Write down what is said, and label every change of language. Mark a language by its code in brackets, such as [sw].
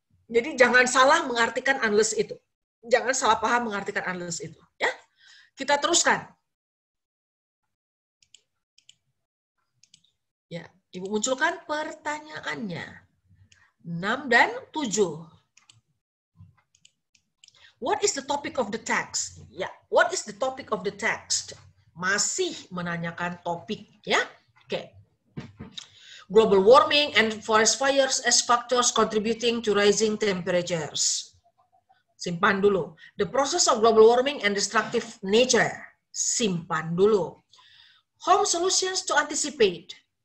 [id] Jadi jangan salah mengartikan unless itu. Jangan salah paham mengartikan unless itu. Ya, kita teruskan. Ya, Ibu munculkan pertanyaannya. 6 dan 7. [en] What is the topic of the text? Ya, what is the topic of the text? [id] Masih menanyakan topik, ya. Oke. [en] Global warming and forest fires as factors contributing to rising temperatures. [id] Simpan dulu. [en] The process of global warming and destructive nature. [id] Simpan dulu. [en] Home solutions to anticipate.